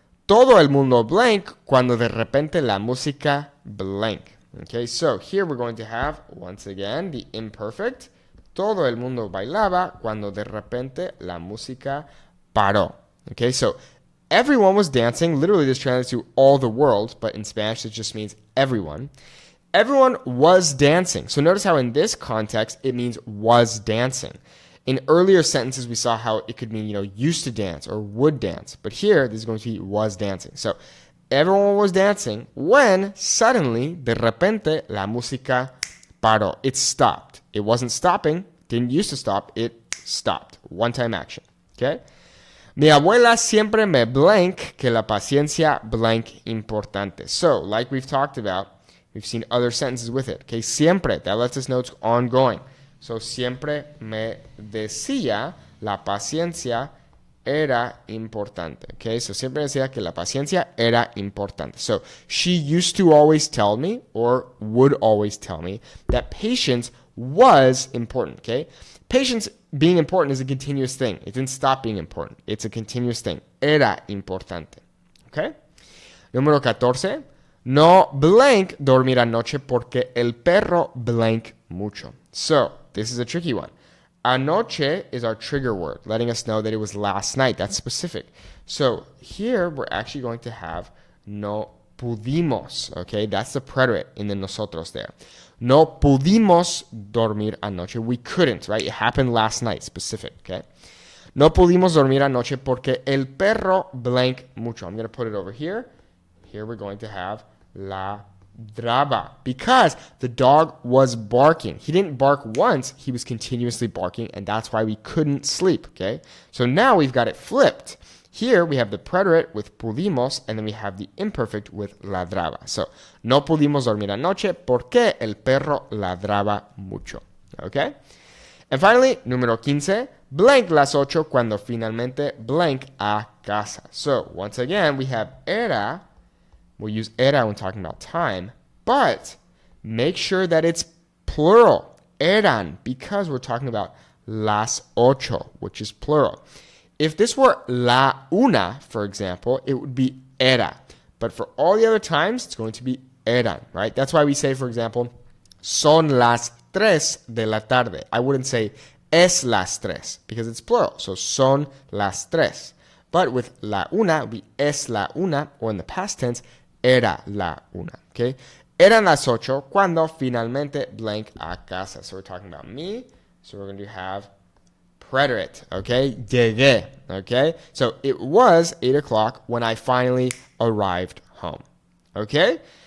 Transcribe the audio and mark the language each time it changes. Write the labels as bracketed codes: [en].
[es] Todo el mundo [en] blank [es] cuando de repente la música blank. [en] Okay, so here we're going to have, once again, the imperfect. [es] Todo el mundo bailaba cuando de repente la música paró. [en] Okay, so everyone was dancing. Literally, this translates to all the world, but in Spanish, it just means everyone. Everyone was dancing. So notice how in this context, it means was dancing. In earlier sentences, we saw how it could mean, used to dance or would dance. But here, this is going to be was dancing. So everyone was dancing when suddenly, [es] de repente, la música paró. [en] It stopped. It wasn't stopping. Didn't used to stop. It stopped. One-time action. Okay? [es] Mi abuela siempre me [en] blank [es] que la paciencia blank importante. [en] So, like we've talked about, we've seen other sentences with it. Okay? Siempre. That lets us know it's ongoing. [es] So, siempre me decía la paciencia era importante. Okay, so siempre decía que la paciencia era importante. [en] So she used to always tell me, or would always tell me, that patience was important. Okay, patience being important is a continuous thing. It didn't stop being important. It's a continuous thing. [es] Era importante. [en] Okay. [es] Número 14. No [en] blank [es] dormir anoche porque el perro blank mucho. [en] So this is a tricky one. Anoche is our trigger word, letting us know that it was last night. That's specific. So here we're actually going to have [es] no pudimos, [en] okay? That's the preterite in the nosotros there. [es] No pudimos dormir anoche. [en] We couldn't, right? It happened last night, specific, okay? [es] No pudimos dormir anoche porque el perro [en] blank [es] mucho. [en] I'm going to put it over here. Here we're going to have ladraba because the dog was barking. He didn't bark once. He was continuously barking, and that's why we couldn't sleep, okay? So now we've got it flipped. Here we have the preterite with pudimos, and then we have the imperfect with ladraba. So, [es] no pudimos dormir anoche porque el perro ladraba mucho. [en] Okay? And finally, [es] número 15, [en] blank [es] las 8 cuando finalmente blank a casa. [en] So, once again, we have era. We'll use era when talking about time, but make sure that it's plural, eran, because we're talking about las 8, which is plural. If this were la una, for example, it would be era. But for all the other times, it's going to be eran, right? That's why we say, for example, [es] son las 3 de la tarde. [en] I wouldn't say [es] es las 3 [en] because it's plural. So [es] son las 3. [en] But with la una, it would be [es] es la una, [en] or in the past tense, [es] era la una, [en] okay? [es] Eran las 8 cuando finalmente [en] blank [es] a casa. [en] So we're talking about me. So we're going to have preterite, okay? Llegué, okay? So it was 8 o'clock when I finally arrived home, okay?